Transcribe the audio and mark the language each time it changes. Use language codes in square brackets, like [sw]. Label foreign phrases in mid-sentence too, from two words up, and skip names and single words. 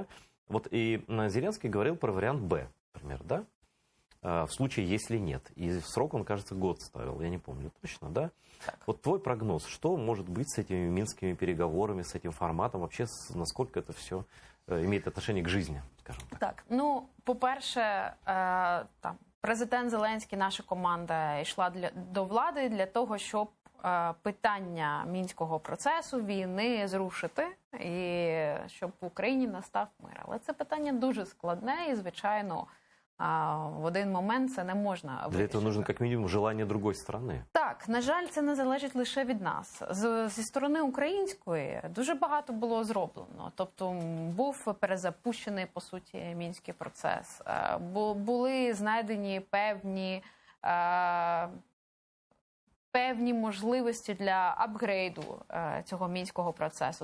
[ru] Вот и Зеленский говорил про вариант Б, например, да? В случае, если нет. И срок он, кажется, год ставил, я не помню точно, да? Так. Вот твой прогноз, что может быть с этими минскими переговорами, с этим форматом, вообще насколько это все имеет отношение к жизни, скажем так? [uk] Так, по-перше, президент Зеленський, наша команда йшла до влади для того, щоб питання мінського процесу, війни зрушити, і щоб в Україні настав мир. Але це питання дуже складне і, звичайно, в один момент це не можна вирішити. [ru] Для этого нужно, как минимум, желание другой стороны. [uk] Так, на жаль, це не залежить лише від нас. Зі сторони української дуже багато було зроблено. Тобто був перезапущений, по суті, мінський процес. Були знайдені певні можливості для апгрейду цього мінського процесу.